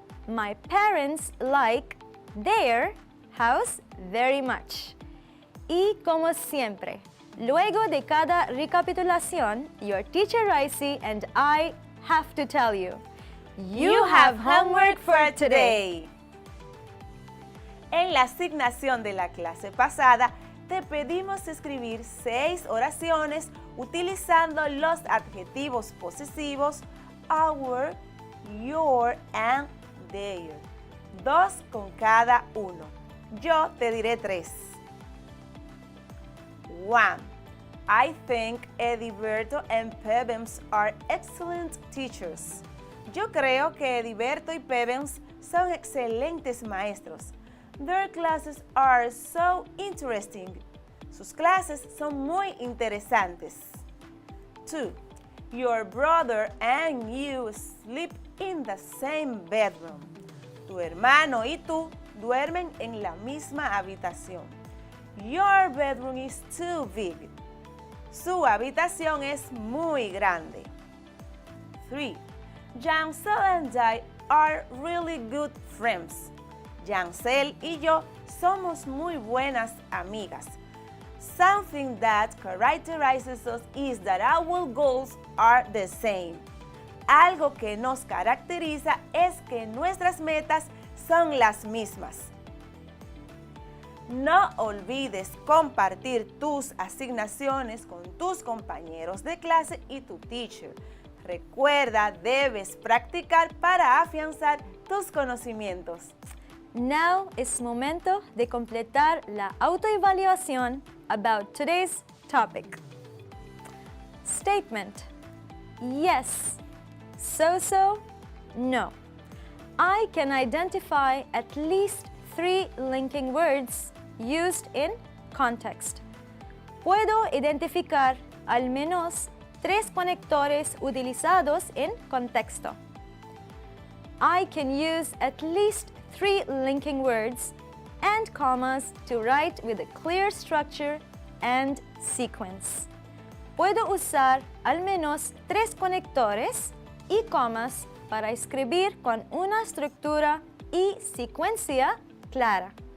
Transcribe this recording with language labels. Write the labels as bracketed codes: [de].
[en] My parents like their house very much. [es] Y como siempre, luego de cada recapitulación, [en] your teacher Raisi and I have to tell you, You have homework for today. [es] En la asignación de la clase pasada, te pedimos escribir 6 oraciones utilizando los adjetivos posesivos [en] our, your and their. [es] 2 con cada uno. Yo te diré 3. 1. [en] I think Ediberto and Pebens are excellent teachers. [es] Yo creo que Ediberto y Pebens son excelentes maestros. [en] Their classes are so interesting. [es] Sus clases son muy interesantes. 2. [en] Your brother and you sleep in the same bedroom. [es] Tu hermano y tú duermen en la misma habitación. [en] Your bedroom is too big. [es] Su habitación es muy grande. 3. [en] Jansel and I are really good friends. [es] Jansel y yo somos muy buenas amigas. [en] Something that characterizes us is that our goals are the same. [es] Algo que nos caracteriza es que nuestras metas son las mismas. No olvides compartir tus asignaciones con tus compañeros de clase y tu teacher. Recuerda, debes practicar para afianzar tus conocimientos. [en] Now [es] es momento de completar la autoevaluación [en] about today's topic. Statement: yes, so, no. I can identify at least 3 linking words used in context. [es] Puedo identificar al menos 3 conectores utilizados en contexto. [en] I can use at least 3 linking words and commas to write with a clear structure and sequence. [es] Puedo usar al menos 3 conectores y comas para escribir con una estructura y secuencia clara.